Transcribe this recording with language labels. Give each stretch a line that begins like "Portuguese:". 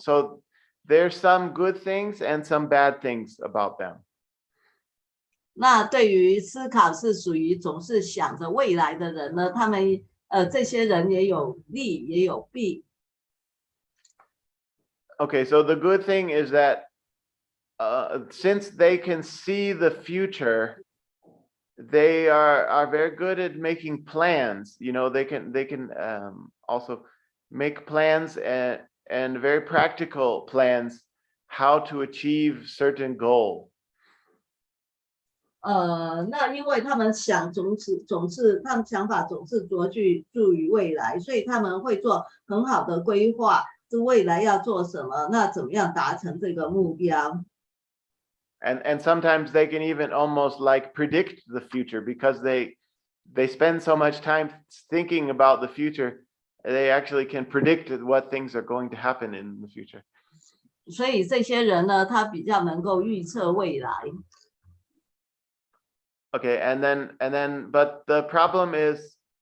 English: So there's some good things and some bad things about them.
Chinese: 那对于思考是属于总是想着未来的人呢，他们这些人也有利也有弊。
English: Okay, so the good thing is that since they can see the future, they are very good at making plans. You know, they can also make plans and very practical plans how to achieve certain goal.
Chinese: 那因为他们总是他们想法总是着注于未来，所以他们会做很好的规划，这未来要做什么，那怎么样达成这个目标。
English: And sometimes they can even almost like predict the future because they spend so much time thinking about the future, they actually can predict what things are going to happen in the future.
Chinese: 所以这些人呢，他比较能够预测未来。
English: Okay, and then, but the problem is,